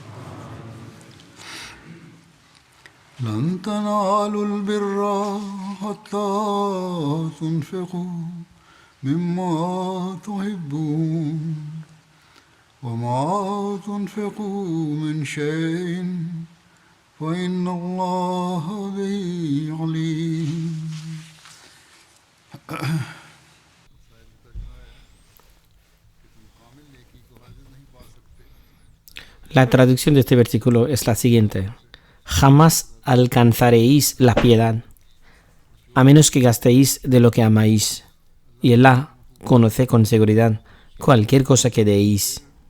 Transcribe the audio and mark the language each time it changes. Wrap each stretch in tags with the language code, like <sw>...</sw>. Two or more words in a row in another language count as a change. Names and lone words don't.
<ar>لن تنالوا البر حتى تنفقوا مما تحبون وما تنفقوا من شيء فإن الله به عليم.</ar> <es>La traducción de este versículo es la siguiente: jamás alcanzaréis la piedad, a menos que gastéis de lo que amáis, y Alá conoce con seguridad cualquier cosa que deis.</es>